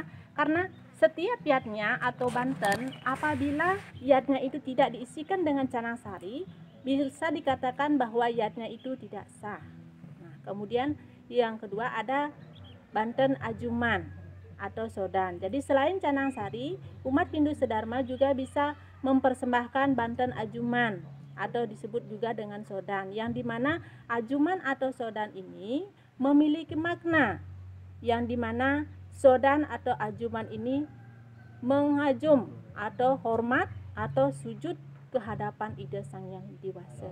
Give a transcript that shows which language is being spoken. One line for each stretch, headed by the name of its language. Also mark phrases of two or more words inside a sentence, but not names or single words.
Indonesian: Karena setiap yatnya atau banten, apabila yatnya itu tidak diisikan dengan canang sari, bisa dikatakan bahwa yatnya itu tidak sah. Nah, kemudian yang kedua ada banten ajuman atau sodan. Jadi selain canang sari, umat Hindu sedharma juga bisa mempersembahkan banten ajuman atau disebut juga dengan sodan, yang dimana ajuman atau sodan ini memiliki makna, yang dimana sodan atau ajuman ini mengajum atau hormat atau sujud ke hadapan ide Sang Hyang Dewasa.